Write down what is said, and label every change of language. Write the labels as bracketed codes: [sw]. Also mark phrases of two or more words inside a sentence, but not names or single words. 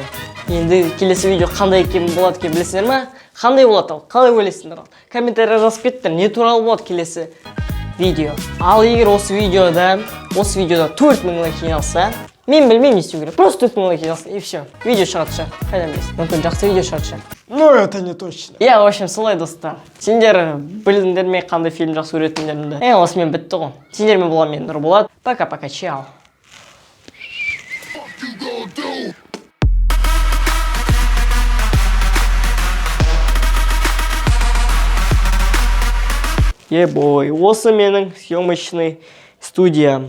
[kk] Енді келесі видео қандай екен болады екен білесіңдер ме? Қандай болады ал? Қалай ойлайсыңдар ал? Комментария жазып кеттіңдер. Не туралы болады келесі видео. Ал егер осы видеода 4000 лайк жиналса, мен білмеймін не істеу керек. [ru] Просто 4000 [kk] лайк жиналса [ru] и все. [kk] Видео шығады шығар. Қайдан білесің? Мүмкін жақсы видео шығады шығар. [ru] Ну, это не точно. В общем, [kk] солай достар. Сендер білдіңдер ме қандай фильм жақсы көретіндерімді? Осымен бітті ғой. Сендермен болған мен Нұрболат. [ru] Пока-пока, чао. [kk] Ебой, осы менің [ru] съемочный студиям.